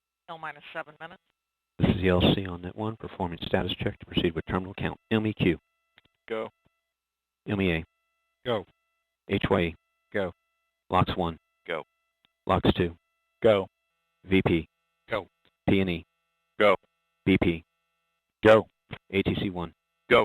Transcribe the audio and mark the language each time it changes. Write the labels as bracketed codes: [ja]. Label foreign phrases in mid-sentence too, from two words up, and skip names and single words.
[en] L minus 7 minutes. This is the LC on net 1, performing status check to proceed with terminal count. MEQ. Go. MEA. Go. HYE. Go. LOX 1. Go. LOX 2. Go. VP. Go. P&E. Go. BP. Go. ATC 1. Go.